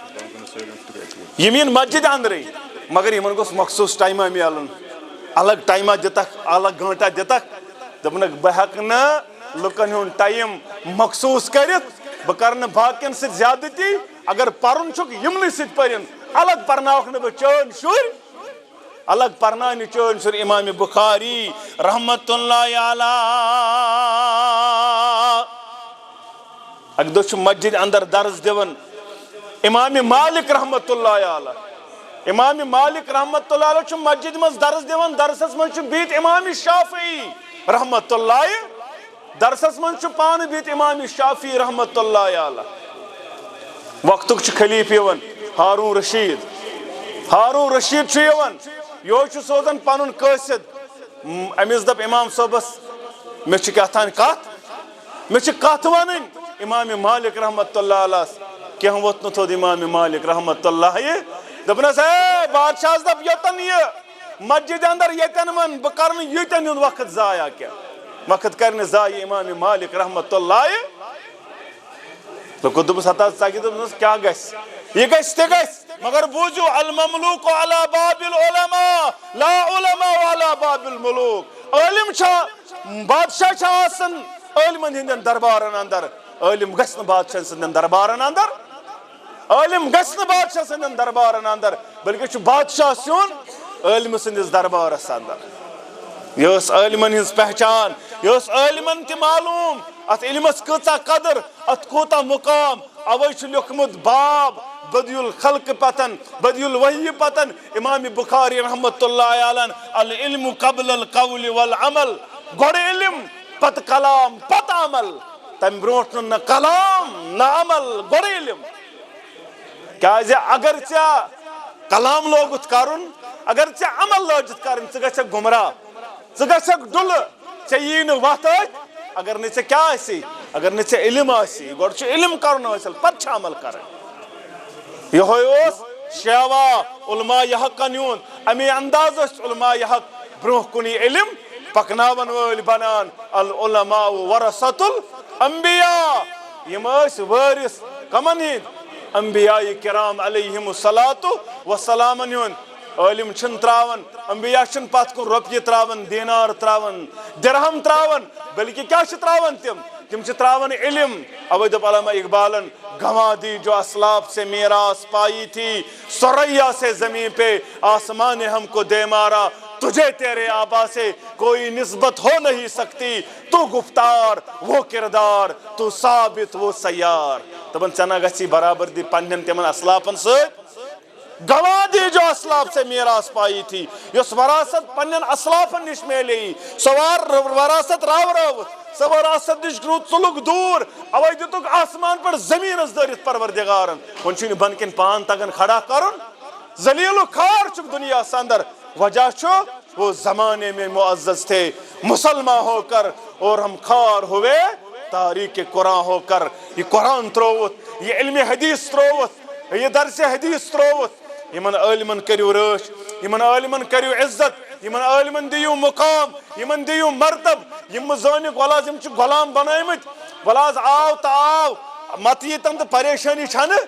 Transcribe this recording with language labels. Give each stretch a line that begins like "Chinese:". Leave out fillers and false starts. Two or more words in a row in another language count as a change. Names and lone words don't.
Kashmiri: یِم یِن مسجدِ اندرٕے مگر یِمن گوٚژھ مخصوٗص ٹایما میلُن الگ ٹایما دِتکھ الگ گٲنٹا دِتکھ دوٚپنکھ بہٕ ہٮ۪کہٕ نہٕ لُکن ہُنٛد ٹایم مخصوٗص کٔرِتھ بہٕ کرٕ نہٕ باقین سۭتۍ زیادتی اگر پرُن چھُکھ یِمنٕے سۭتۍ پٔرِن الگ پرناوکھ نہٕ بہٕ چٲنۍ شُرۍ الگ پرناو نہٕ چٲنۍ شُرۍ امام بخاری
Arabic: رحمت اللہ علیہ
Kashmiri: اکہِ دۄہ چھُ مسجد اندر درس دِوان امام مالک
Arabic: رحمت اللہ علیہ
Kashmiri: امام مالک
Arabic: رحمت اللہ علیہ
Kashmiri: چھُ مسجد منٛز درس دِوان درسس منٛز چھُ بِہِتھ
Arabic: امام شافعی رحمت اللہ
Kashmiri: درسس منٛز چھُ پانہٕ بِہِتھ امام شافعی
Arabic: رحمت اللہ علیہ
Kashmiri: وقتُک چھُ خلیٖفہٕ یِوان ہارون رشید چھُ یِوان یہوے چھُ سوزان پنُن قٲصِد أمِس دپ امام صٲبس مےٚ چھِ کیٛاہتانۍ کتھ مےٚ چھِ کتھ ونٕنۍ امام مالک
Arabic: رحمت اللہ علیہس
Kashmiri: کینٛہہ ووٚتھ نہٕ تھوٚد امام مالک
Arabic: رحمت اللہ
Kashmiri: دوٚپنس ہے بادشاہس دپ یوٚتن یہِ مسجد اندر ییٚتٮ۪ن ون بہٕ کرٕ نہٕ ییٚتٮ۪ن ہُنٛد وقت ضایع کینٛہہ وقت کرِ نہٕ ضایع امام مالک
Arabic: رحمت اللہ
Kashmiri: دوٚپُس ہتا ژکہِ دوٚپنس کیٛاہ گژھِ یہِ گژھِ تہِ گژھِ مگر بوٗزِو
Arabic: المملوٗک علی باب العلماء لا علماء علی باب الملوک
Kashmiri: عٲلِم چھا بادشاہ چھا آسان عٲلمن ہٕنٛدٮ۪ن دربارن اندر عٲلِم گژھِ نہٕ بادشاہ سٕنٛدٮ۪ن دربارن اندر عالم گژھِ بادشاہ سندین دربارن اندر بلکہ بادشاہ سیون عالم سندس دربارس اندر. یہ عالمن ہز پہچان، یہ عالمن تہ معلوم ات علمس کۭژاہ قدر، ات کوتاہ مقام. اوے چھ لیوکھمت
Arabic: باب بدی الخلق
Kashmiri: پتن
Arabic: بدی الوحی
Kashmiri: پتن امام بخاری
Arabic: رحمت اللہ علیہ العلم قبل القول والعمل.
Kashmiri: گوڑ علم پت کلام پت عمل، تم برونٹ نہ کلام نہ عمل گوڑ علم. کیازِ اگر ژےٚ کلام لوگُتھ کرُن، اگر ژےٚ عمل لٲجِتھ کرٕنۍ، ژٕ گژھکھ گمراہ، ژٕ گژھکھ ڈُلہٕ، ژےٚ یی نہٕ وتھ أتھۍ اگر نہٕ ژےٚ کیٛاہ آسی، اگر نہٕ ژےٚ علم آسی. گۄڈٕ چھُ علم کرُن حٲصِل پتہٕ چھُ عمل کرٕنۍ. یہوے اوس شیوا علماء حقن ہُنٛد، امی انداز ٲسۍ علماء حق برونٛہہ کُن علم پکناون وٲلۍ بنان.
Arabic: العلماء ورثۃ الانبیاء،
Kashmiri: یم ٲسۍ وٲرث کمن ہٕنٛدۍ؟ انبیاء کرام
Arabic: علیہم الصلاۃ
Kashmiri: وسلامن ہُنٛد. عالم چھن تراون، انبیاء چھن پتھ کن رۄپیہِ تراون، دینار تراون، درہم تراون، بلکہ کیا چھ تراون؟ تم چھ تراون علم.
Urdu: اوے دوٚپ علامہ اقبالن گنوا دی جو اسلاف سے میراث پائی تھی، ثریا سے زمین پہ آسمان نے ہم کو دے مارا. تجھے تیرے آبا سے کوئی نسبت ہو نہیں سکتی، تو گفتار وہ کردار، تو ثابت وہ سیار.
Kashmiri: دپن ژےٚ گژھی برابردی پننٮ۪ن تمن اسلافن سۭتۍ.
Urdu: گوا دی جو اسلاف سے میراث پائی تھی،
Kashmiri: یس وراثت پنن اسلافن نش میلے، سوار وراثت راو راو، سو وراثت نش گرو ژلُک دور. اوے دتُک آسمان پر زمینس دٲرِتھ پروردگارن. وۄنۍ چھُنہٕ بن کن پان تگان کھڑا کرُن، ذلیل و خوار چھُکھ دنیاس اندر. وجہ چھُ
Urdu: وہ زمانے میں معزز تھے مسلمان ہو کر
Kashmiri: اور ہم خوار ہوئے تاریخ قرآن ہو کر. یہ قرآن ترووت، یہ علم حدیث ترووت، یہ درس حدیث ترووت. یمن عالمن کریو رٲچھ، یمن عالمن کریو عزت، یمن عالمن دیو مقام، یمن دیو مرتب. یم زٲنِکھ ولاز یم چھِ غلام بنٲیمٕتۍ، ولاز آو تہٕ آو مت یی تم تہٕ پریشٲنی چھنہٕ.